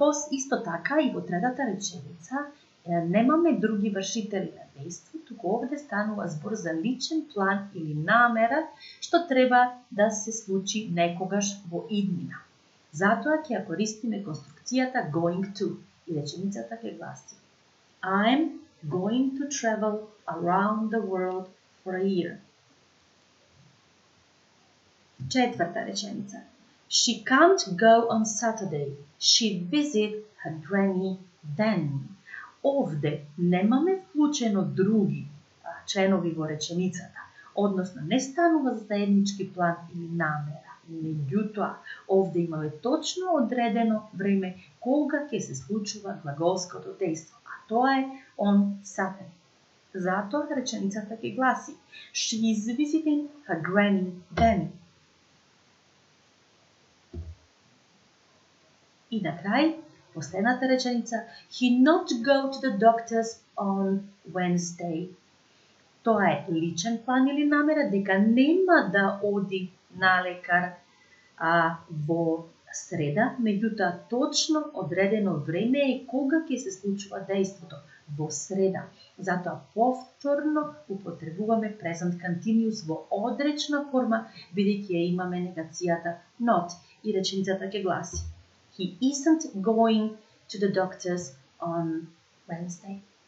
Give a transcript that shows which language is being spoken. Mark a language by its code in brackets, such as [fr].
[mk] Исто така и во третата реченица немаме други вршители на дејство, туку овде станува збор за личен план или намера што треба да се случи некогаш во иднина. Затоа ќе ја користиме конструкцијата going to и реченицата ќе гласи: [en] I'm going to travel around the world for a year. [mk] Четврта реченица. [en] She can't go on Saturday. She visit her granny then. [mk] Овде немаме вклучено други членови во реченицата, односно не станува за заеднички план или намера. Меѓутоа, овде имаме точно одредено време кога ќе се случува глаголското дејство, а тоа е [en] on Saturday. [mk] Затоа реченицата ќе гласи: [en] She is visiting her granny then. [mk] И на крај, последната реченица, [en] he not go to the doctors on Wednesday. [mk] Тоа е личен план или намера дека нема да оди на лекар во среда, меѓутоа точно одредено време е кога ќе се случува дејството, во среда. Затоа повторно употребуваме present continuous во одречна форма, бидејќи ја имаме негацијата not и реченицата ќе гласи: [en] He isn't going to the doctors on Wednesday.